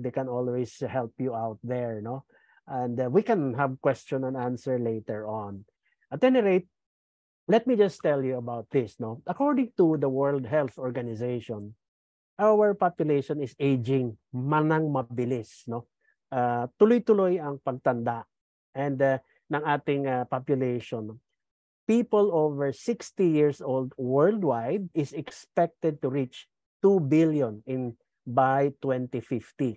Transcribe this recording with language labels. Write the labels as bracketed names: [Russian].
[English] They can always help you out there, no? And we can have question and answer later on. At any rate, let me just tell you about this, no? According to the World Health Organization, our population is aging [Filipino] manang mabilis, [English] no? [Filipino] Tuloy-tuloy ang pagtanda and ng ating population. [English] People over 60 years old worldwide is expected to reach 2 billion by 2050.